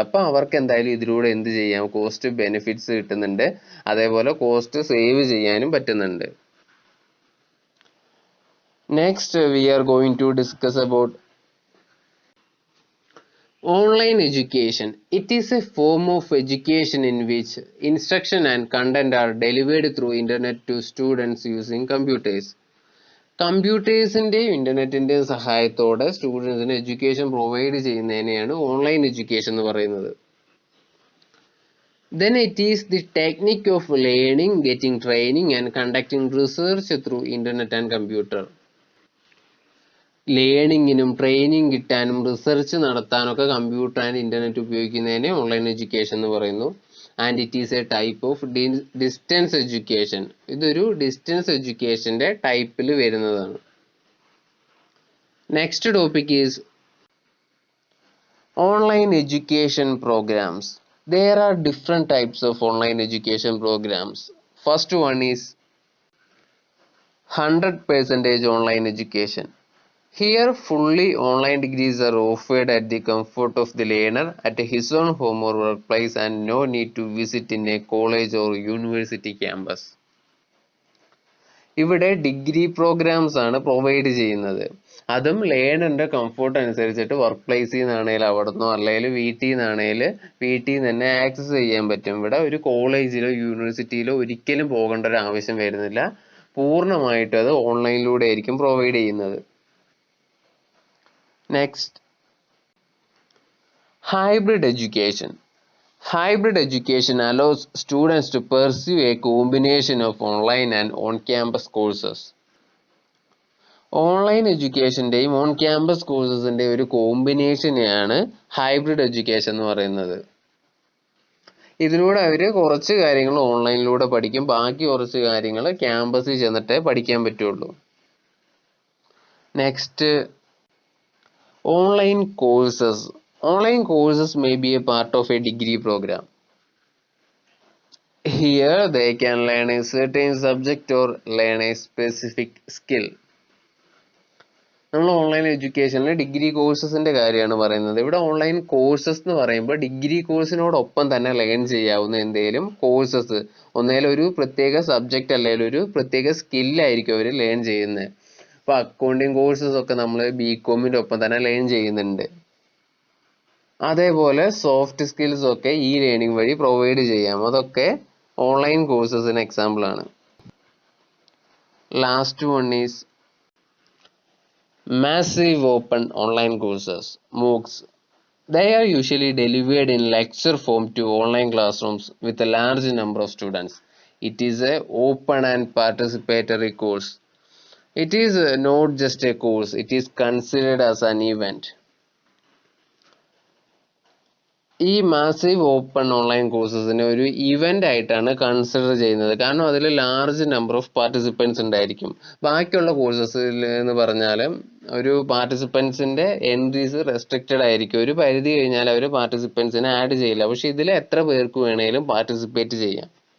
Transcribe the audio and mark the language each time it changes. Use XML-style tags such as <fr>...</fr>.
<ml>അപ്പോൾ അവർക്ക് എന്തായാലും ഇതിലൂടെ എന്ത് ചെയ്യാം, കോസ്റ്റ് ബെനിഫിറ്റ്സ് കിട്ടുന്നുണ്ട്, അതേപോലെ കോസ്റ്റ് സേവ് ചെയ്യാനും പറ്റുന്നുണ്ട്.</ml> <en>Next we are going to discuss about online education. It is a form of education in which instruction and content are delivered through internet to students using computers.</en> <ml>കമ്പ്യൂട്ടേഴ്സിൻ്റെയും ഇൻ്റർനെറ്റിൻ്റെയും സഹായത്തോടെ സ്റ്റുഡൻസിന് education provide ചെയ്യുന്നതിനെയാണ് online education എന്ന് പറയുന്നത്.</ml> <en>Then it is the technique of learning, getting training and conducting research through internet and computer.</en> <ml>ലേണിങ്ങിനും training കിട്ടാനും research നടത്താനൊക്കെ computer and internet ഉപയോഗിക്കുന്നതിനെ online education എന്ന് പറയുന്നു.</ml> <en>And it is a type of distance education.</en> <ml>ഇതൊരു distance എഡ്യൂക്കേഷൻ്റെ ടൈപ്പിൽ വരുന്നതാണ്.</ml> <en>Next topic is online education programs. There are different types of online education programs. First one is 100% online education. Here, fully online degrees are offered at the comfort of the learner at his own home or workplace and no need to visit in a college or university campus.</en> <ml>ഇവിടെ degree programmes ആണ് provide ചെയ്യുന്നത്. അതും ലേണറിന്റെ comfort അനുസരിച്ചിട്ട് work പ്ലേസിൽ നിന്നാണേലും അവിടുന്ന് അല്ലെങ്കിൽ വീട്ടിൽ നിന്നാണേലും വീട്ടിൽ നിന്ന് തന്നെ ആക്സസ് ചെയ്യാൻ പറ്റും. ഇവിടെ ഒരു കോളേജിലോ യൂണിവേഴ്സിറ്റിയിലോ ഒരിക്കലും പോകേണ്ട ഒരു ആവശ്യം വരുന്നില്ല. പൂർണ്ണമായിട്ടും അത് ഓൺലൈനിലൂടെ ആയിരിക്കും പ്രൊവൈഡ് ചെയ്യുന്നത്.</ml> <en>Next, hybrid education. Hybrid education allows students to pursue a combination of online and on-campus courses.</en> <ml>Online എഡ്യൂക്കേഷൻ്റെയും on campus കോഴ്സസിൻ്റെയും ഒരു കോമ്പിനേഷനെയാണ് ഹൈബ്രിഡ് എഡ്യൂക്കേഷൻ എന്ന് പറയുന്നത്. ഇതിലൂടെ അവർ കുറച്ച് കാര്യങ്ങൾ ഓൺലൈനിലൂടെ പഠിക്കും, ബാക്കി കുറച്ച് കാര്യങ്ങൾ ക്യാമ്പസിൽ ചെന്നിട്ടേ പഠിക്കാൻ പറ്റുള്ളൂ.</ml> <en>Next, online courses. Online courses may be a part of a degree program. Here they can learn a certain subject or learn a specific skill.</en> <ml>നമ്മൾ ഓൺലൈൻ എഡ്യൂക്കേഷനിൽ ഡിഗ്രി കോഴ്സസിന്റെ കാര്യമാണ് പറയുന്നത്. ഇവിടെ ഓൺലൈൻ കോഴ്സസ് എന്ന് പറയുമ്പോൾ ഡിഗ്രി കോഴ്സിനോടൊപ്പം തന്നെ ലേൺ ചെയ്യാവുന്ന എന്തെങ്കിലും courses, ഒന്നേലും ഒരു പ്രത്യേക സബ്ജക്റ്റ് അല്ലെങ്കിൽ ഒരു പ്രത്യേക സ്കില്ലായിരിക്കും അവർ ലേൺ ചെയ്യുന്നത്. ഇപ്പോൾ അക്കൗണ്ടിങ് കോഴ്സസ് ഒക്കെ നമ്മൾ ബികോമിൻ്റെ ഒപ്പം തന്നെ ലേൺ ചെയ്യുന്നുണ്ട്. അതേപോലെ സോഫ്റ്റ് സ്കിൽസ് ഒക്കെ ഈ ലേണിംഗ് വഴി പ്രൊവൈഡ് ചെയ്യാം. അതൊക്കെ ഓൺലൈൻ കോഴ്സസിന് എക്സാമ്പിൾ ആണ്.</ml> <en>Last one is massive open online courses, MOOCs. They are usually delivered in lecture form to online classrooms with a large number of students. It is a open and participatory course. It is not just a course, it is considered as an event.</en> <ml>ഈ massive open online കോഴ്സസിനെ ഒരു event ആയിട്ടാണ് consider ചെയ്യുന്നത്. കാരണം അതിൽ large number of participants ഉണ്ടായിരിക്കും. ബാക്കിയുള്ള കോഴ്സസിൽ എന്ന് പറഞ്ഞാൽ ഒരു പാർട്ടിസിപ്പൻസിന്റെ എൻട്രീസ് റെസ്ട്രിക്റ്റഡ് ആയിരിക്കും. ഒരു പരിധി കഴിഞ്ഞാൽ അവർ പാർട്ടിസിപ്പൻസിനെ ആഡ് ചെയ്യില്ല. പക്ഷെ ഇതിൽ എത്ര പേർക്ക് വേണേലും പാർട്ടിസിപ്പേറ്റ് ചെയ്യാം.</ml>